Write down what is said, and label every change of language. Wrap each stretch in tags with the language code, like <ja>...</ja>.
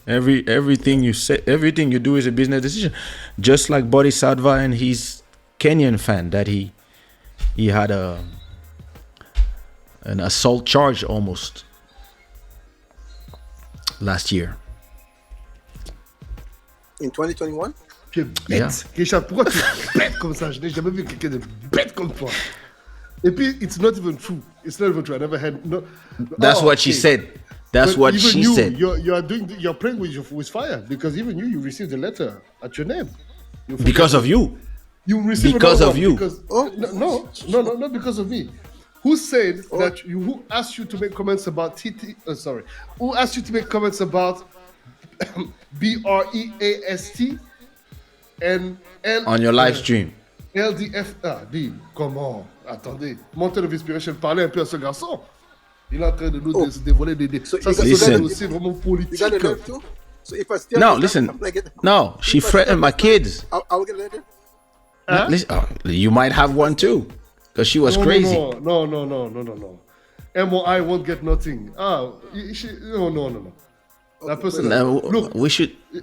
<en>Everything you say, everything you do is a business decision. Just like Boddhi Satva and his Kenyan fan, that he had an assault charge almost last year. In 2021?</en> <fr>Tu es bête. Kaysha, pourquoi tu es bête comme ça? Je n'ai jamais vu quelqu'un de bête comme toi. Et puis,</fr> <en>it's not even true. I never had... No. That's what she said. That's what she said. You're playing with fire, because even you received a letter at your name. Because of you. You received because of you. No, not because of me. Who said that? Who asked you to make comments about TT? Sorry. Who asked you to make comments about BREAST and L on your live stream?</en> <fr>LDF. Dis, comment? Attendez. Mountain of Inspiration, parlez un peu à ce garçon. Il est en train de nous dévoiler des.</fr> <en>So</en> <fr>ça, c'est aussi vraiment politique.</fr> <en>So if I still no, listen. No, she threatened my kids. I will get a letter. Huh? Listen, you might have one too, because she was crazy. No. MOI won't get nothing. No. That person. Look, we should.</en>